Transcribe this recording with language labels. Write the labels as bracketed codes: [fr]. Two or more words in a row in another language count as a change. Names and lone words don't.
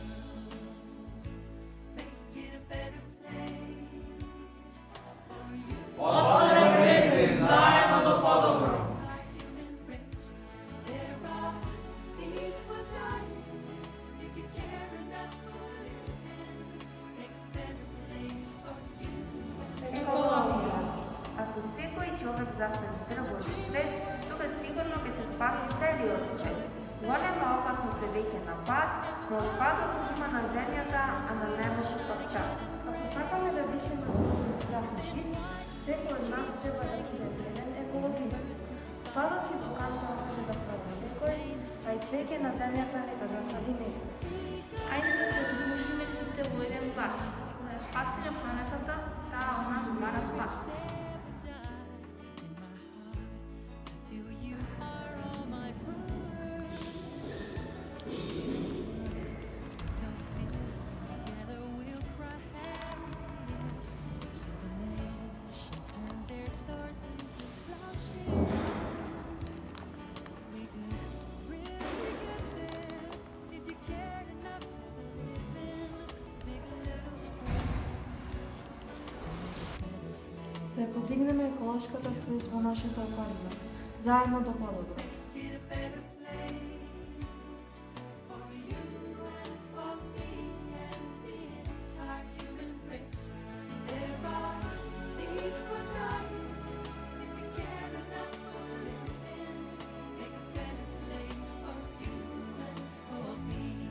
[en] Make it a better place for you. Human race, there are people dying. If you care enough for living, make a better place for you. [mk] Екологија. Ако секој човек засади дрво во свет, тука сигурно ќе се спаси целиот свет. Голема опасност е веќе на пад, но отпадот се има на земјата, а на небото павчак. Ако сакаме да дишеме здрав чист, секој од нас треба да биде вреден екологист. Падот си поканта може да проба секој, а и цвеќе на земјата нека засади некој. Ајде да се удружиме сите во еден глас. Да ја спасиме планетата, таа од нас бара спас. [en] In my heart, I feel you are all my brothers. Together we'll cry happy tears. So the nations turn their swords into plowshares. We could really get there if you cared enough for the living. Make a little space to make a better place. [mk] Да ја подигнеме еколошката свест во нашата околина. Заедно до подобро. [en] Get a better place for you and for me and the entire human race. There are people dying. If you care enough for living, make a better place for you and for me.